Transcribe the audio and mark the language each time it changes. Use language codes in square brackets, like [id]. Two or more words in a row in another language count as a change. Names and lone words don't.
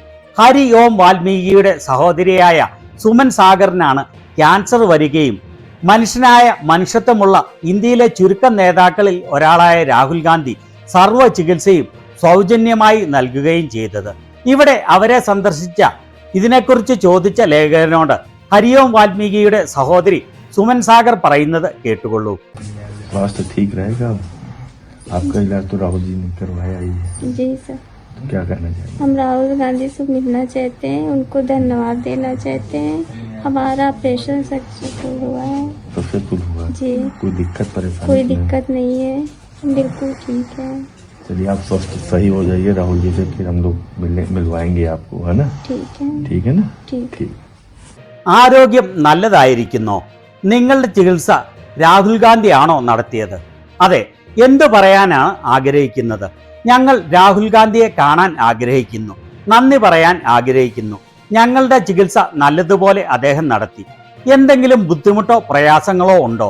[ml] ഹരി ഓം വാൽമീകിയുടെ സഹോദരിയായ സുമൻ സാഗറിനാണ് ക്യാൻസർ വരികയും മനുഷ്യനായ മനുഷ്യത്വമുള്ള ഇന്ത്യയിലെ ചുരുക്കം നേതാക്കളിൽ ഒരാളായ രാഹുൽ ഗാന്ധി സർവ്വ ചികിത്സയും സൗജന്യമായി നൽകുകയും ചെയ്തത്. ഇവിടെ അവരെ സന്ദർശിച്ച ഇതിനെക്കുറിച്ച് ചോദിച്ച ലേഖകനോട് ഹരി ഓം വാൽമീകിയുടെ സഹോദരി സുമൻ സാഗർ പറയുന്നത് കേട്ടുകൊള്ളൂ. [hi] स्वास्थ्य ठीक रहेगा? आपका इलाज तो राहुल जी ने करवाया ही है. जी सर. तो क्या कहना चाहिए? हम राहुल गांधी से मिलना चाहते हैं, उनको धन्यवाद देना चाहते हैं. हमारा [en] operation successful [hi] हुआ है. सक्सेसफुल हुआ जी. कोई दिक्कत परेशानी? कोई दिक्कत नहीं है, बिल्कुल ठीक है. चलिए आप स्वस्थ सही हो जाइए राहुल जी से, फिर हम लोग मिलवाएंगे आपको, है ना? ठीक है. ठीक है ना? ठीक. ठीक. [ml] ആരോഗ്യം നല്ലതായിരിക്കുന്നോ? നിങ്ങളുടെ ചികിത്സ രാഹുൽ ഗാന്ധിയാണോ നടത്തിയത്? അതെ, എന്തു പറയാനാണ് ആഗ്രഹിക്കുന്നത്? ഞങ്ങൾ രാഹുൽ ഗാന്ധിയെ കാണാൻ ആഗ്രഹിക്കുന്നു, നന്ദി പറയാൻ ആഗ്രഹിക്കുന്നു. ഞങ്ങളുടെ ചികിത്സ നല്ലതുപോലെ അദ്ദേഹം നടത്തി. എന്തെങ്കിലും ബുദ്ധിമുട്ടോ പ്രയാസങ്ങളോ ഉണ്ടോ?